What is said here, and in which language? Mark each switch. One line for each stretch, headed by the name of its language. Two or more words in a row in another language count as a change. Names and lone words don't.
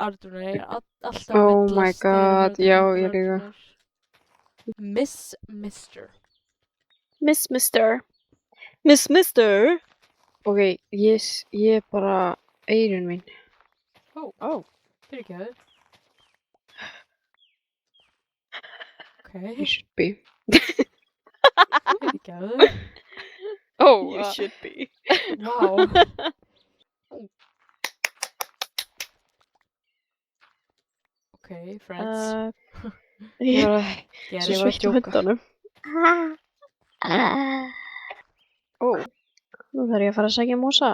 Icelandic: til Ardunar, ég er alltaf að
English: Oh
Icelandic: villast
English: my
Icelandic: þegar ég
English: god,
Icelandic: nota já, Ardunar. ég líka.
English: Miss Mister. Miss Mister. Miss Mister.
Icelandic: Ok, ég er bara eyrun mín. Ó, fyrirgefðu. Ok,
English: You should be.
Icelandic: fyrirgefðu.
English: Oh, You should be.
Icelandic: Vá. Ok, friends. Ég bara, Gerðu. ég var að sveitt á djóka. hundunum. Ó, Nú þarf ég að fara að segja mosa.